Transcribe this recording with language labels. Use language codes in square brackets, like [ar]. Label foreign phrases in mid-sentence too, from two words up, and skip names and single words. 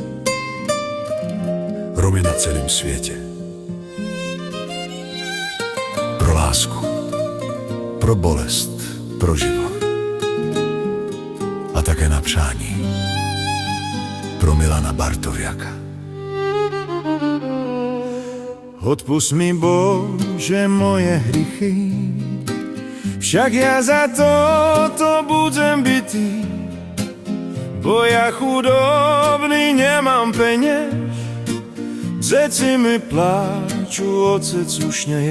[cs] Romy na celém světě. Pro lásku, pro bolest, pro život. A také na přání. Pro Milana Bartoviaka. [sk] Odpusť mi, Bože, moje hrychy, však ja za to budem bitý, bo ja chudobný nemám peněž, děti mi pláču, otec už nie je.